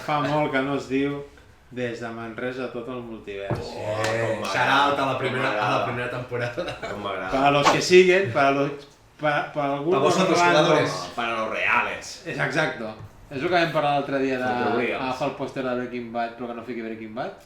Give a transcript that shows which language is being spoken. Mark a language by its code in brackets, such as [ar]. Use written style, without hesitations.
[ca] fa molt que no es diu des de Manresa a tot el multivers. com m'agrada, Shout-out a la com m'agrada. primera temporada. Com m'agrada. [es] Para los que siguen, para algunos vosotros, jugadores. Para los reales. [ca] És exacto. És el que vam parlar l'altre dia Categories. d'agafar el pòster de Breaking Bad però que no fiqui Breaking Bad.